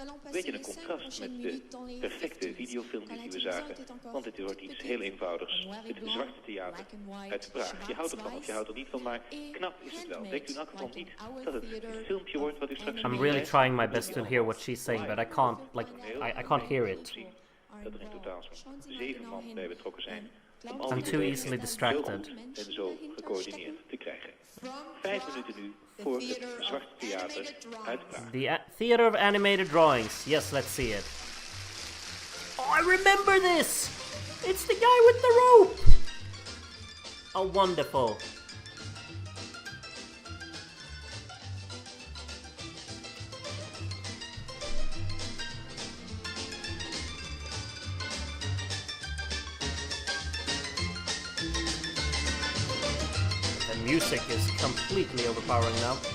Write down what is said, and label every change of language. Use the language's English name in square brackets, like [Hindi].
[Dutch] Weet je, een contrast met de perfecte videofilmpjes die we zagen. Want dit wordt iets heel eenvoudigs. Het zwarte theater uit Praag. Je houdt ervan of je houdt er niet van, maar knap is het wel. Denkt u in elk geval niet dat het een filmpje wordt wat u straks... [English] I'm really trying my best to hear what she's saying, but I can't, like, I can't hear it. [Dutch] Dat er in totaal zo'n 7 man bij betrokken zijn. [English] I'm too easily distracted. [Dutch] En zo gecoördineerd te krijgen. 5 minuten nu voor het zwarte theater uit Praag. [English] The Theater of Animated Drawings. Yes, let's see it. Oh, I remember this! It's the guy with the rope! Oh, wonderful. The music is completely overpowering now.